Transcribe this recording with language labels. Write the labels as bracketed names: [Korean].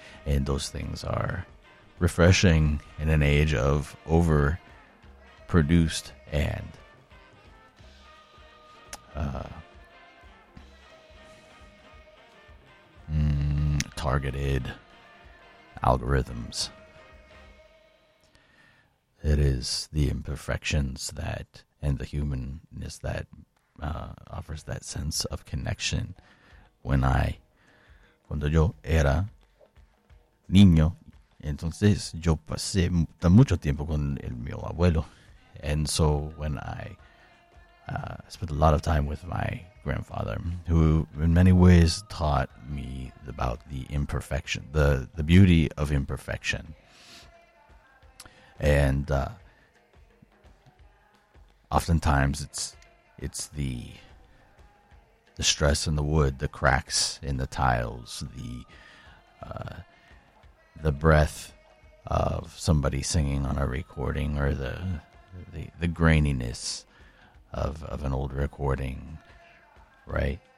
[English] And those things are refreshing in an age of overproduced and targeted algorithms. It is the imperfections that, and the humanness that offers that sense of connection. [Spanish] Cuando yo era niño, entonces yo pasé mucho tiempo con el mi abuelo. [English] And so when I spent a lot of time with my grandfather, who in many ways taught me about the imperfection, the beauty of imperfection. And oftentimes it's the stress in the wood, the cracks in the tiles, the breath of somebody singing on a recording, or the graininess of an old recording, right?